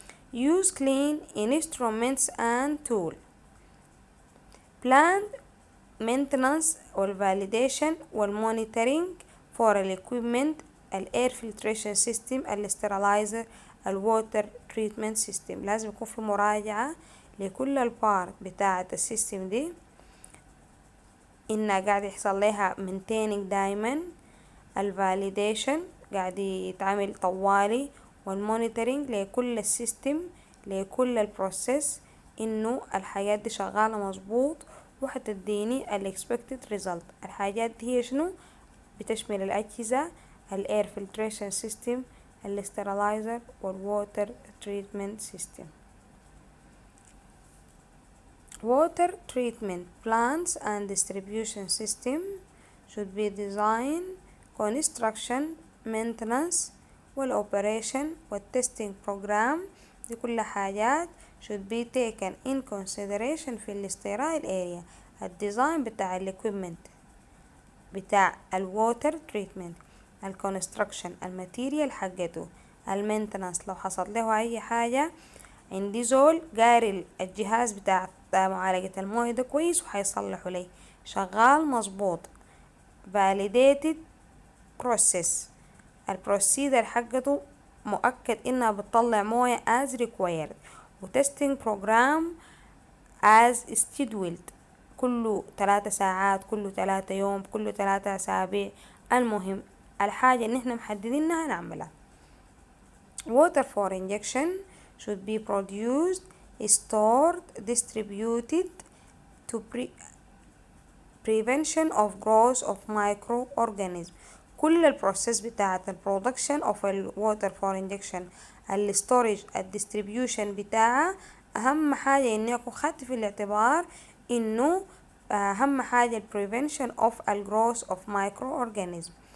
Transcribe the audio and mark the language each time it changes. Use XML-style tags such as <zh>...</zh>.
<en>Use clean instruments and tool. Planned maintenance والvalidation والmonitoring for equipment الاير filtration system السترلايزر الووتر تريتمنت سيستم.</en> <ar>لازم يكون في مراجعة لكل البار بتاعة السيستم دي، انها قاعد يحصل لها maintaining دايما، الفاليديشن قاعد يتعمل طوالي، والمونيتورنج لكل السيستم لكل البروسيس انه الحاجات دي شغالة مظبوط وحتديني ال</ar> <en>expected result.</en> <ar>الحاجات دي هي شنو؟ بتشمل الأجهزة الاير filtration system السترلايزر والووتر تريتمنت سيستم.</ar> <en>water treatment plants and distribution system should be design construction maintenance والoperation والtesting program.</en> <ar>دي كل حاجات</ar> <en>should be taken in consideration في الستيرايل area.</en> <ar>الديزاين بتاع الاكويبمنت بتاع الووتر تريتمنت، الكونستراكشن الماتيريال حقته، المينتنانس لو حصل له اي حاجة عندي زول قاري الجهاز بتاع معالجة المويه ده كويس وحيصلحوا لي شغال مظبوط،</ar> <en>validated process</en> <ar>البروسيدر حقته مؤكد انها بتطلع مويه</ar> <en>as required،</en> <ar>وتستنج بروجرام</ar> <en>as scheduled</en> <ar>كله 3 ساعات كله 3 يوم كله 3 أسابيع. المهم الحاجة ان احنا محددينها نعملها.</ar> <en>water for injection should be produced stored distributed to prevention of growth of microorganisms.</en> <ar>كل البروسيس بتاعة البرودكشن</ar> <en>of water for injection</en> <ar>الستورج الديستريبيوشن بتاعها اهم حاجة اني اكون خدت في الاعتبار انه اهم حاجة</ar> <en>prevention of growth of microorganisms.</en>